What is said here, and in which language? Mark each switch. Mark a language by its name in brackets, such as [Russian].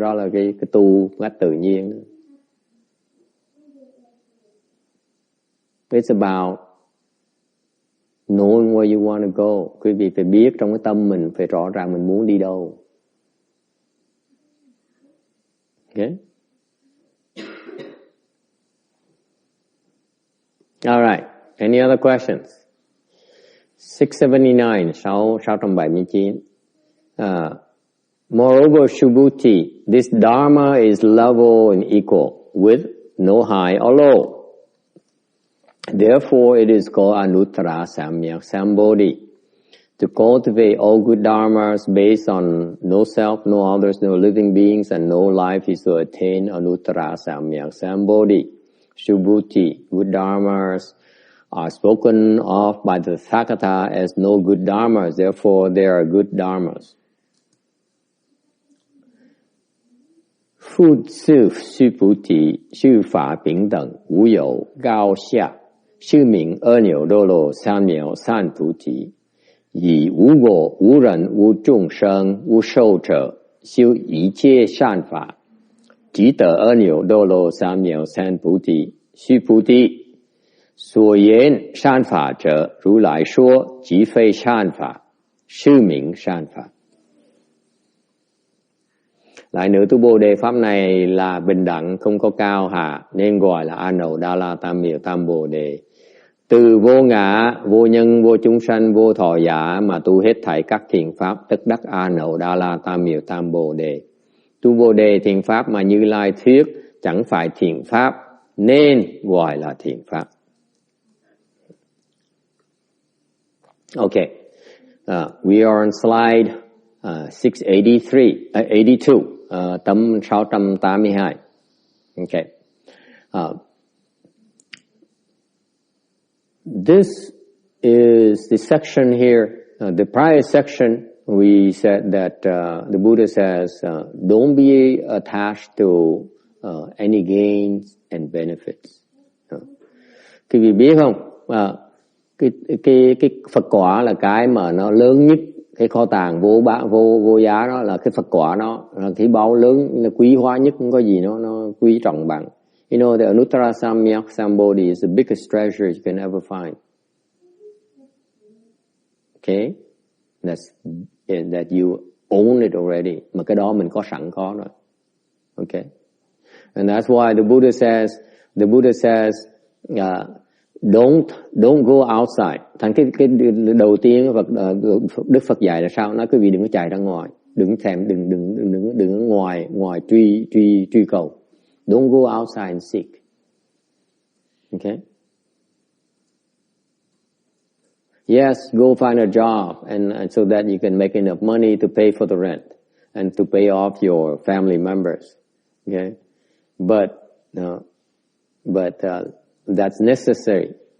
[Vietnamese] Đó là cái tu cách tự nhiên. [English] It's about knowing where you want to go. [Vietnamese] Quý vị phải biết trong cái tâm mình, phải rõ ràng mình muốn đi đâu. [English] Okay? All right. Any other questions? 679, 679. Moreover, Subhuti, this Dharma is level and equal, with no high or low. Therefore, it is called Anuttara Samyak Sambodhi. To cultivate all good dharmas based on no self, no others, no living beings, and no life is to attain Anuttara Samyak Sambodhi. Subhuti, good dharmas, are spoken of by the Tathagata as no good dharmas. Therefore, they are good dharmas. [Vietnamese] Phu sư Subhuti, sư pháp bình đẳng, [Chinese] vô有高下，sư名阿耨多罗三藐三菩提，以无我、无人、无众生、无寿者，修一切善法，即得阿耨多罗三藐三菩提。须菩提，所言善法者，如来说，即非善法，是名善法。 [Vietnamese] Lại nữa, tu Bồ Đề Pháp này là bình đẳng, không có cao hạ, nên gọi là A Nậu Đa La Tam Miệu Tam Bồ Đề. Từ vô ngã, vô nhân, vô chúng sanh, vô thọ giả mà tu hết thảy các thiện pháp, tức đắc A Nậu Đa La Tam Miệu Tam Bồ Đề. Tu Bồ Đề thiện pháp mà Như Lai thuyết chẳng phải thiện pháp, nên gọi là thiện pháp. [English] Okay, we are on slide 82, tấm 682. Okay. This is the section here. The prior section, we said that the Buddha says, don't be attached to any gains and benefits. [Vietnamese] Quý vị biết không? Cái Phật quả là cái mà nó lớn nhất, cái kho tàng vô giá đó là cái Phật quả đó, là cái báu lớn, là quý hóa nhất, không có gì nó quý trọng bằng. [English] You know, the Anuttara Samyak Sambodhi is the biggest treasure you can ever find. Okay? That you own it already. [Vietnamese] Mà cái đó mình có sẵn có rồi. [English] Okay? And that's why the Buddha says, don't go outside. [Vietnamese] Thành cái đầu tiên Đức Phật dạy là sao? Nói quý vị đừng có chạy ra ngoài, đừng ngoài truy cầu. [English] Don't go outside and seek. Okay? Yes, go find a job and so that you can make enough money to pay for the rent and to pay off your family members. Okay? But that's necessary.